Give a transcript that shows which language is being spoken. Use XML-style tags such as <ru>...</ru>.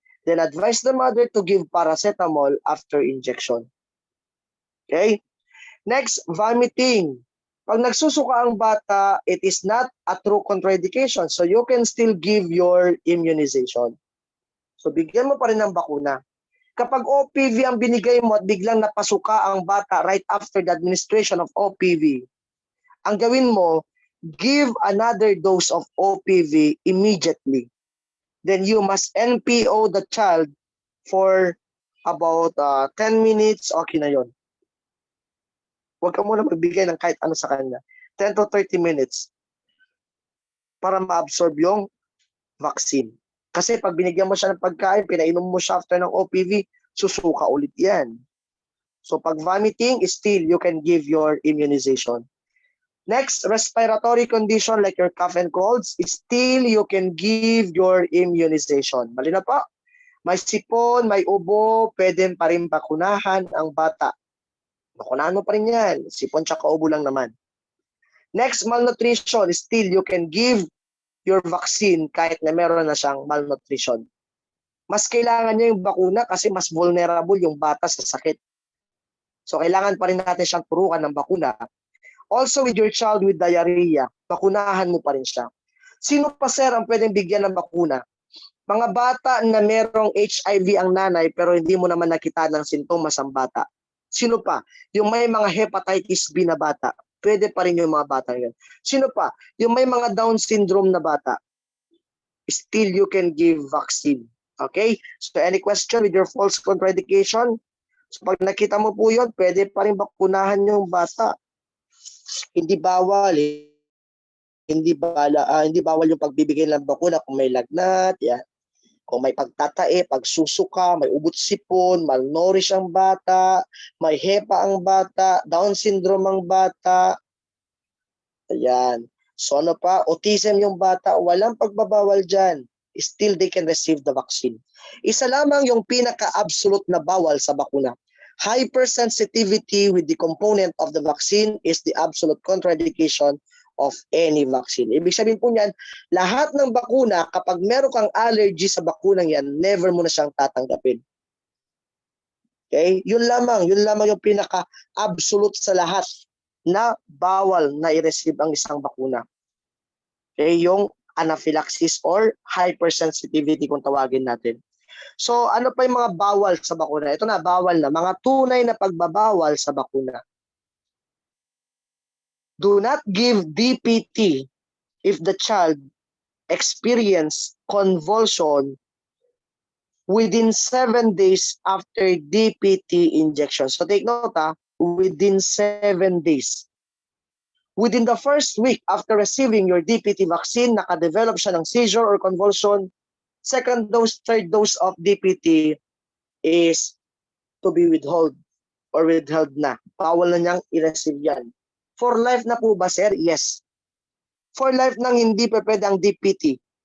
<en>Then advise the mother to give paracetamol after injection. Okay? Next, vomiting.</en> <tl>Pag nagsusuka ang bata,</tl> <en>it is not a true contraindication. So you can still give your immunization.</en> <tl>So bigyan mo pa rin ng bakuna. Kapag OPV ang binigay mo at biglang napasuka ang bata</tl> <en>right after the administration of OPV,</en> <tl>ang gawin mo,</tl> <en>give another dose of OPV immediately. Then you must NPO the child for about 10 minutes,</en> <tl>okay na yon. Huwag ka muna magbigay ng kahit ano sa kanya. 10 to 30 minutes para ma-absorb yung vaccine. Kasi pag binigyan mo siya ng pagkain, pinainom mo siya after ng OPV, susuka ulit yan.</tl> <en>So pag vomiting, still you can give your immunization. Next, respiratory condition like your cough and colds, still you can give your immunization.</en> <tl>Malinaw po? May sipon, may ubo, pwede pa rin bakunahan ang bata. Bakunahan mo pa rin yan. Sipon tsaka ubo lang naman.</tl> <en>Next, malnutrition, still you can give your vaccine</en> <tl>kahit na meron na siyang malnutrition. Mas kailangan niya yung bakuna kasi mas vulnerable yung bata sa sakit. So kailangan pa rin natin siyang turukan ng bakuna.</tl> <en>Also with your child with diarrhea,</en> <tl>bakunahan mo pa rin siya. Sino pa sir ang pwedeng bigyan ng bakuna? Mga bata na merong HIV ang nanay pero hindi mo naman nakita ng sintomas ang bata. Sino pa? Yung may mga hepatitis B na bata. Pwede pa rin yung mga bata yun. Sino pa? Yung may mga Down syndrome na bata.</tl> <en>Still you can give vaccine. Okay? So any question with your false contraindication?</en> <tl>So pag nakita mo po yun, pwede pa rin bakunahan yung bata. Hindi bawal hindi bawal yung pagbibigay ng bakuna kung may lagnat, yan. Kung may pagtatae, pagsusuka, may ubot sipon, malnourished ang bata, may hepa ang bata, Down syndrome ang bata. Ayan. So ano pa, autism yung bata, walang pagbabawal dyan.</tl> <en>Still they can receive the vaccine.</en> <tl>Isa lamang yung pinaka-absolute na bawal sa bakuna.</tl> <en>Hypersensitivity with the component of the vaccine is the absolute contraindication of any vaccine.</en> <tl>Ibig sabihin po niyan, lahat ng bakuna, kapag meron kang allergy sa bakunang yan, never mo na siyang tatanggapin. Okay? Yun lamang yung pinaka-absolute sa lahat na bawal na i-receive ang isang bakuna. Okay? Yung anaphylaxis or hypersensitivity kung tawagin natin. So ano pa yung mga bawal sa bakuna? Ito na, bawal na. Mga tunay na pagbabawal sa bakuna.</tl> <en>Do not give DPT if the child experience convulsion within 7 days after DPT injection. So take note, within 7 days. Within the first week after receiving your DPT vaccine,</en> <tl>nakadevelop siya ng</tl> <en>seizure or convulsion, second dose, third dose of DPT is to be withheld or withheld na.</en> <tl>Bawal na niyang i-receive yan. For life na po ba, sir? Yes. For life nang hindi pa pwede ang DPT.</tl>